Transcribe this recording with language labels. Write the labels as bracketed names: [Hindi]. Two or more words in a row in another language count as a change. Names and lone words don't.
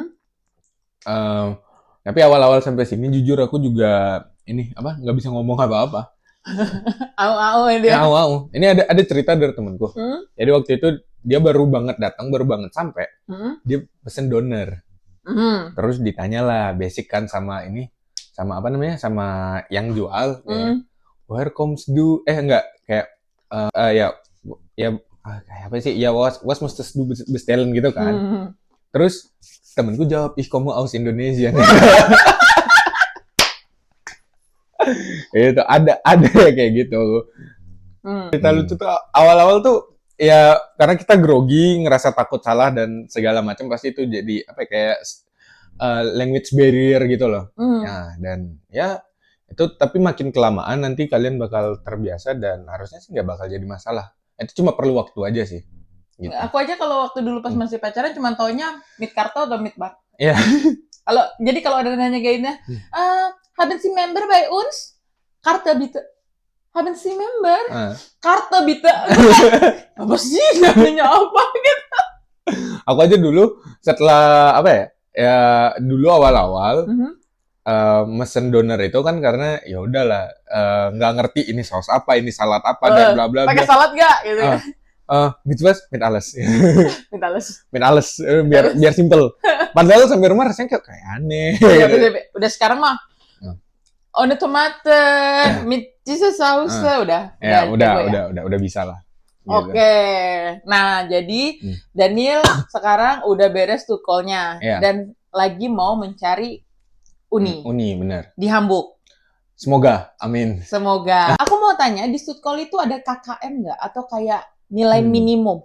[Indonesian] Tapi awal-awal sampai sini jujur aku juga nggak bisa ngomong apa-apa. Au. Ini ada cerita dari temanku. Jadi waktu itu dia baru banget datang, baru banget sampai. Dia pesen doner. Terus ditanyalah basic kan sama sama yang jual. [English] Where comes du? [Indonesian] Enggak kayak kayak apa sih? [German] Ya was musstest du bestellen [Indonesian] gitu kan. Terus temenku jawab, "Ih, kamu aus Indonesia." Itu ada kayak gitu. Cerita lucu tuh awal-awal tuh ya karena kita grogi, ngerasa takut salah dan segala macam, pasti itu jadi kayak [English] language barrier [Indonesian] gitu loh. Nah, dan ya itu, tapi makin kelamaan nanti kalian bakal terbiasa dan harusnya sih nggak bakal jadi masalah. Itu cuma perlu waktu aja sih. gitu. Aku aja kalau waktu dulu pas masih pacaran cuma taunya [German] meet kartu [Indonesian] atau [German] meet bar. [Indonesian] Iya. Kalau ada nanya gayanya, [German] haben Sie member bei uns? Karte bitte. Haben Sie member? Karte bitte. [Indonesian] Apa sih namanya apa gitu? Aku aja dulu setelah apa ya? Ya dulu awal-awal mesen doner itu kan karena ya udahlah nggak ngerti ini saus apa, ini salad apa dan bla bla bla. Pakai salad nggak gitu ya? [German] Mit was? Mit alles. Mit alles. Mit alles [Indonesian] biar simple. Padahal sampai rumah rasanya kayak aneh. Udah sekarang mah. [German] Ohne Tomate, mit diese Sauce udah [Indonesian] bisa lah. Gitu. Oke. Nah, jadi Daniel sekarang udah beres tutkolnya dan lagi mau mencari uni. Uni, benar. Di Hamburg. Semoga, amin. Semoga. Aku mau tanya, di tutkol itu ada KKM nggak? Atau kayak nilai minimum?